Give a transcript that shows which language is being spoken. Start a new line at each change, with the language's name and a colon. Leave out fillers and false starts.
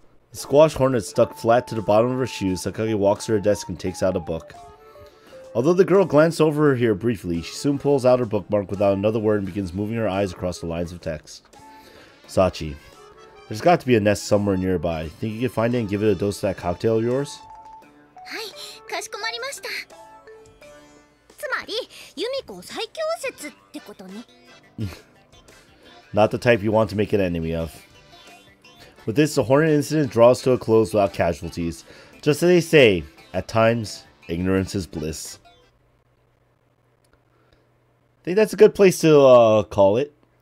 English: The squash hornet stuck flat to the bottom of her shoes. Sakagi walks to her desk and takes out a book. Although the girl glanced over here briefly, she soon pulls out her bookmark without another word and begins moving her eyes across the lines of text. Sachi. There's got to be a nest somewhere nearby. Think you can find it and give it a dose of that cocktail of yours?
Japanese: はい、かしこまりました。つまり、ユミコ最強説ってことね。
English: Not the type you want to make an enemy of. With this, the Hornet incident draws to a close without casualties. Just as they say, at times, ignorance is bliss. I think that's a good place to call it.